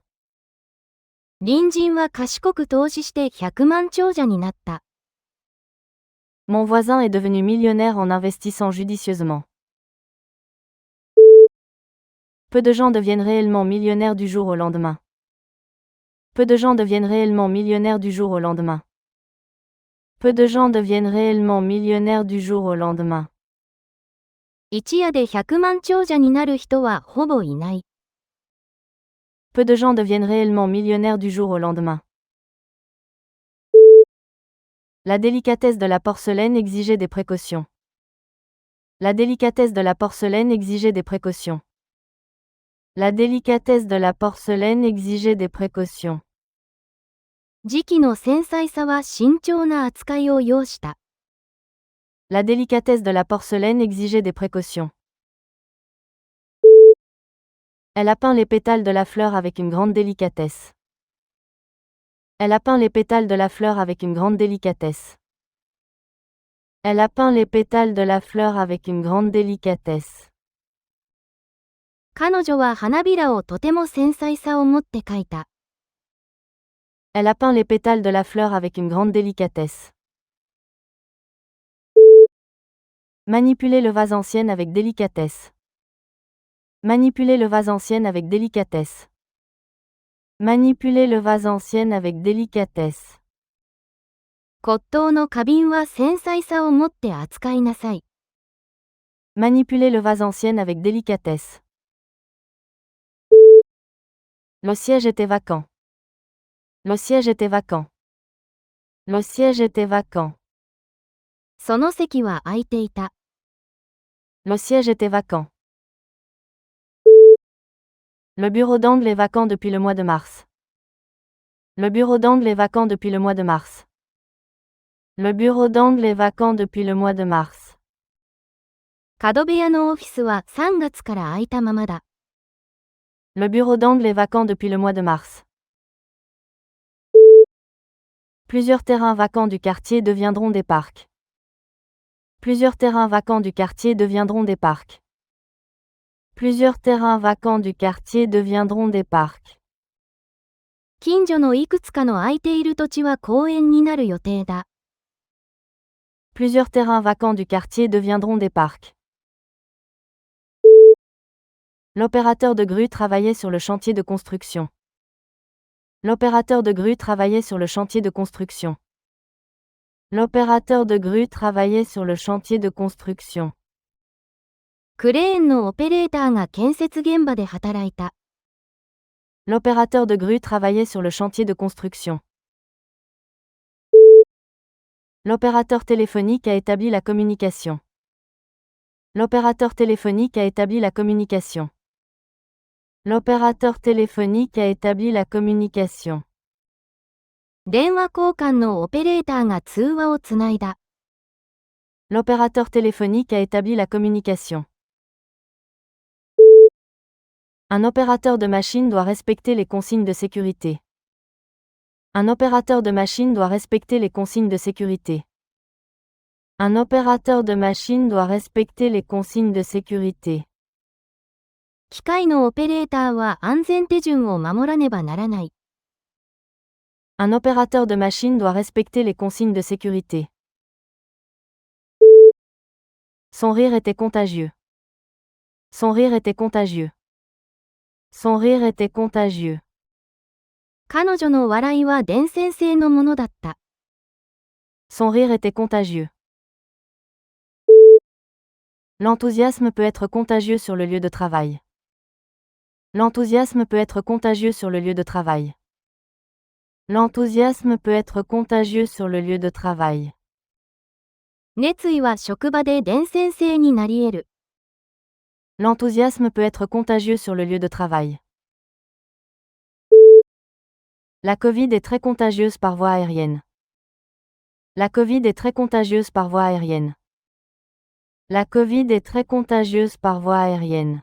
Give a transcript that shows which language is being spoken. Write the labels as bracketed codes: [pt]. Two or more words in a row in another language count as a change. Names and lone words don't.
[ja] 隣人は賢く投資して100万長者になった。 [fr] Mon voisin est devenu millionnaire en investissant judicieusement. Peu de gens deviennent réellement millionnaires du jour au lendemain. Peu de gens deviennent réellement millionnaires du jour au lendemain. Peu de gens deviennent réellement millionnaires du jour au lendemain. [ja] 一夜で100万長者になる人はほぼいない。 [fr] Peu de gens deviennent réellement millionnaires du jour au lendemain. La délicatesse de la porcelaine exigeait des précautions. La délicatesse de la porcelaine exigeait des précautions. La délicatesse de la porcelaine exigeait des précautions. [ja] 磁器の繊細さは慎重な扱いを要した。 [fr] La délicatesse de la porcelaine exigeait des précautions. Elle a peint les pétales de la fleur avec une grande délicatesse. Elle a peint les pétales de la fleur avec une grande délicatesse. Elle a peint les pétales de la fleur avec une grande délicatesse. [ja] 彼女は花びらをとても繊細さを持って描いた。 [fr] Elle a peint les pétales de la fleur avec une grande délicatesse. Manipuler le vase ancien avec délicatesse. Manipuler le vase ancien avec délicatesse. Manipuler le vase ancien avec délicatesse. [ja] 骨董の花瓶は繊細さを持って扱いなさい。 [fr] Manipuler le vase ancien avec délicatesse. Le siège était vacant. Le siège était vacant. Le siège était vacant. [ja] その席は空いていた。 [fr] Le siège était vacant. Le bureau d'angle est vacant depuis le mois de mars. Le bureau d'angle est vacant depuis le mois de mars. Le bureau d'angle est vacant depuis le mois de mars. [ja] 角部屋のオフィスは3月から空いたままだ。 [fr] Le bureau d'angle est vacant depuis le mois de mars. Plusieurs terrains vacants du quartier deviendront des parcs. Plusieurs terrains vacants du quartier deviendront des parcs. Plusieurs terrains vacants du quartier deviendront des parcs. [ja] 近所のいくつかの空いている土地は公園になる予定だ。 [fr] Plusieurs terrains vacants du quartier deviendront des parcs. L'opérateur de grue travaillait sur le chantier de construction. L'opérateur de grue travaillait sur le chantier de construction. L'opérateur de grue travaillait sur le chantier de construction. [ja] クレーンのオペレーターが建設現場で働いた。 [fr] L'opérateur de grue travaillait sur le chantier de construction. L'opérateur téléphonique a établi la communication. L'opérateur téléphonique a établi la communication. L'opérateur téléphonique a établi la communication. [ja] 電話交換のオペレーターが通話をつないだ。 [fr] L'opérateur téléphonique a établi la communication. Un opérateur de machine doit respecter les consignes de sécurité. Un opérateur de machine doit respecter les consignes de sécurité. Un opérateur de machine doit respecter les consignes de sécurité. [ja] 機械のオペレーターは安全手順を守らねばならない。 [fr] Un opérateur de machine doit respecter les consignes de sécurité. Son rire était contagieux. Son rire était contagieux. Son rire était contagieux. [ja] 彼女の笑いは伝染性のものだった。 [fr] Son rire était contagieux. L'enthousiasme peut être contagieux sur le lieu de travail. L'enthousiasme peut être contagieux sur le lieu de travail. L'enthousiasme peut être contagieux sur le lieu de travail. [ja] 熱意は職場で伝染性になり得る。 [fr] L'enthousiasme peut être contagieux sur le lieu de travail. La Covid est très contagieuse par voie aérienne. La Covid est très contagieuse par voie aérienne. La Covid est très contagieuse par voie aérienne.